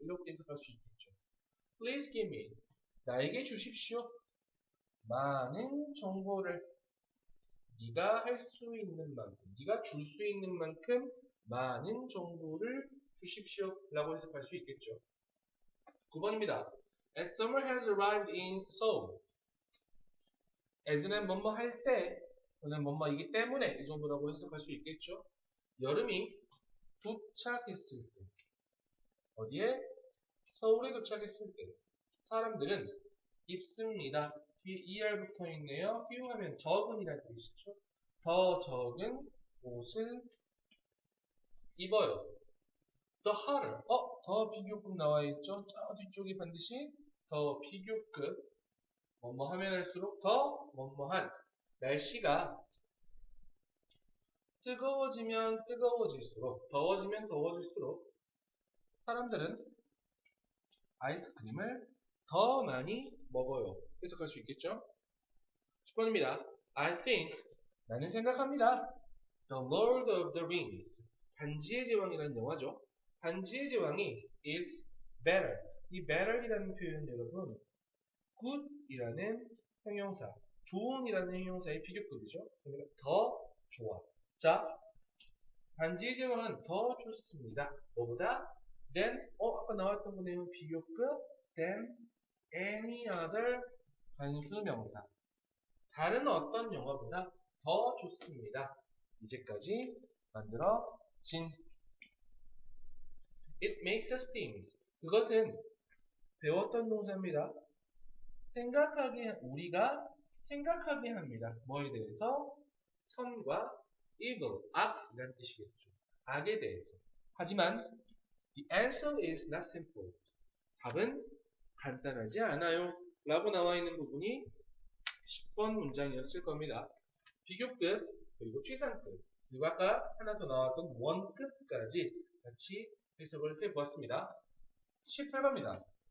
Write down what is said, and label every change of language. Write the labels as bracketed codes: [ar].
[ko] 이렇게 해석할 수 있겠죠. [en] Please give me. [ko] 나에게 주십시오. 많은 정보를. 네가 할 수 있는 만큼, 네가 줄 수 있는 만큼 많은 정보를 주십시오 라고 해석할 수 있겠죠. 9번입니다. [en] As summer has arrived in Seoul. [ko] as는 뭐뭐 할 때, 또는 뭐뭐이기 때문에 이 정도라고 해석할 수 있겠죠. 여름이 도착했을 때, 어디에? 서울에 도착했을 때 사람들은 입습니다. 뒤에 er 붙어 있네요. few 하면 적은이라는 뜻이죠. 더 적은 옷을 입어요. [en] The hotter. [ko] 더 비교급 나와 있죠. 저 뒤쪽에 반드시 더 비교급. 뭐뭐 하면 할수록 더 뭐뭐한. 날씨가 뜨거워지면 뜨거워질수록, 더워지면 더워질수록 사람들은 아이스크림을 더 많이 먹어요. 해석할 수 있겠죠? 10번입니다. [en] I think, [ko] 나는 생각합니다. The Lord of the Rings, 반지의 제왕이라는 영화죠. 반지의 제왕이 [en] is better. [ko] 이 better이라는 표현 여러분, good이라는 형용사, 좋은이라는 형용사의 비교급이죠. 그러니까 더 좋아. 자, 반지의 제왕은 더 좋습니다. 뭐보다? than, 아까 나왔던 거 내용 비교급, [en] than any other [ko] 단수명사. 다른 어떤 영화보다 더 좋습니다. 이제까지 만들어진 [en] It makes us think. [ko] 그것은 배웠던 동사입니다. 우리가 생각하게 합니다. 뭐에 대해서? 선과 evil, 악이라는 뜻이겠죠. 악에 대해서. 하지만 [en] the answer is not simple. [ko] 답은 간단하지 않아요. 라고 나와 있는 부분이 10번 문장이었을 겁니다. 비교급, 그리고 최상급, 그리고 아까 하나 더 나왔던 원급까지 같이 해석을 해보았습니다. 18번입니다.